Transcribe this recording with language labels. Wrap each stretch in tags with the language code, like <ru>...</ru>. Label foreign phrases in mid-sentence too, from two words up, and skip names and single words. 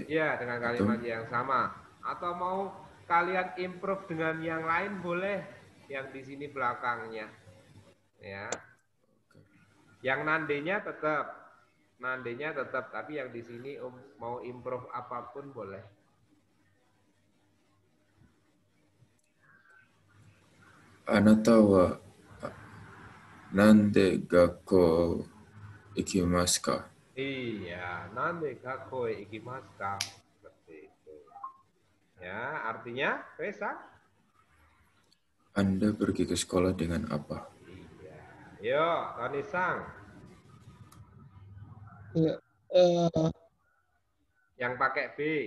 <id>Iya, dengan kalimat yang sama. Atau mau kalian improve dengan yang lain boleh. Yang di sini belakangnya. Ya. Yang nandenya tetap. Nandenya tetap, tapi yang di sini mau improve apapun boleh.</id> <ja>あなたはなんで学校行きますか?</ja> <id>Iya,</id> <ja>なんで学校行きますか?</ja> <id>Seperti itu. Ya, artinya, Kresang? Anda pergi ke sekolah dengan apa? Iya. Yo, Tony-sang. Ya, Yang pakai B.</id>